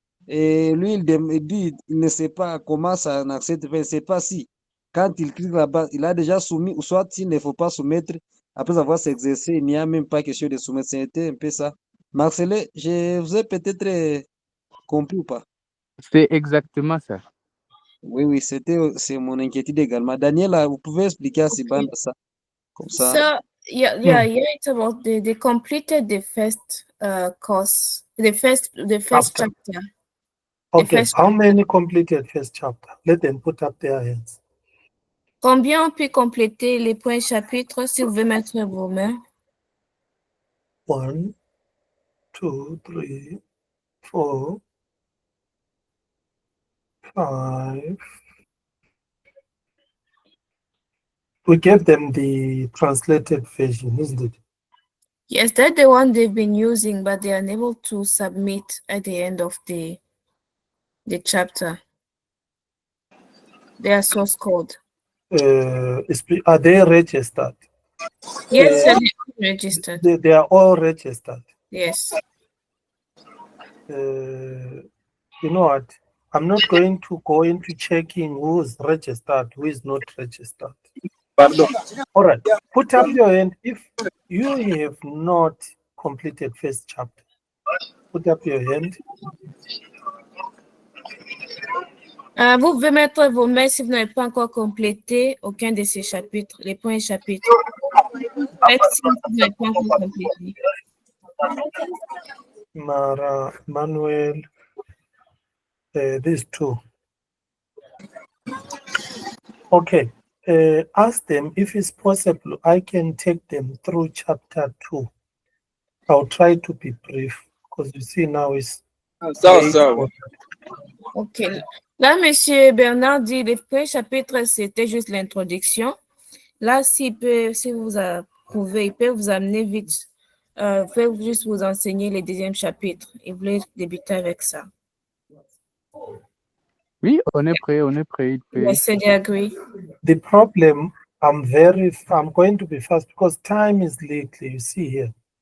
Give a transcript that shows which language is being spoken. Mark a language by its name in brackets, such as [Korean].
[French] Et lui, il dit, il ne sait pas comment ça n'accepte pas, il ne sait pas si, quand il clique là-bas, il a déjà soumis, ou soit il ne faut pas soumettre. Après avoir s'exercer, il n'y a même pas question de soumettre. C'était un peu ça. Marcelin, je vous ai peut-être compris ou pas? C'est exactement ça. Oui, c'est mon inquiétude également. Daniela, vous pouvez expliquer à Sibanda ça, comme ça. [English] So, yeah, it's about they completed the first course, the first chapter. Okay, how many completed first chapter? Let them put up their hands. [French] Combien on peut compléter les points chapitres si vous voulez mettre vos mains? [English] 1, 2, 3, 4, 5. We gave them the translated version, isn't it? Yes, that's the one they've been using, but they are unable to submit at the end of the chapter. Their source code. Are they registered? Yes, they're registered. They are all registered. Yes. You know what? I'm not going to go into checking who is registered, who is not registered. Pardon. All right. Put up your hand if you have not completed first chapter. Put up your hand. [French] Vous pouvez mettre vos mains si vous n'avez pas encore complété aucun de ces chapitres, les points chapitres. Faites si vous n'avez pas encore complété. [English] Mara, Manuel, these two. Okay. Ask them if it's possible, I can take them through chapter 2. I'll try to be brief because you see now it's. [French] Ok. Là, M. Bernard dit les premiers chapitres, c'était juste l'introduction. Là, si vous approuvez, il peut vous amener vite. Il peut juste vous enseigner les deuxièmes chapitres. Il voulait débuter avec ça. Oui, on est prêt. [English] Yes, I agree. The problem, I'm going to be fast because time is little, you see here.